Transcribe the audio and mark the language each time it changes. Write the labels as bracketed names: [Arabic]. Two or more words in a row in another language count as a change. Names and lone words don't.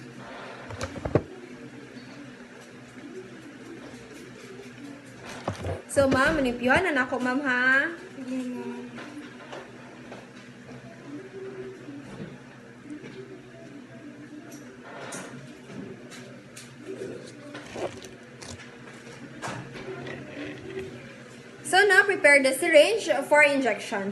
[Filipino] So ma'am, manipyuhan na ako ma'am ha. Sige, ma'am. [English] So now prepare the syringe for injection.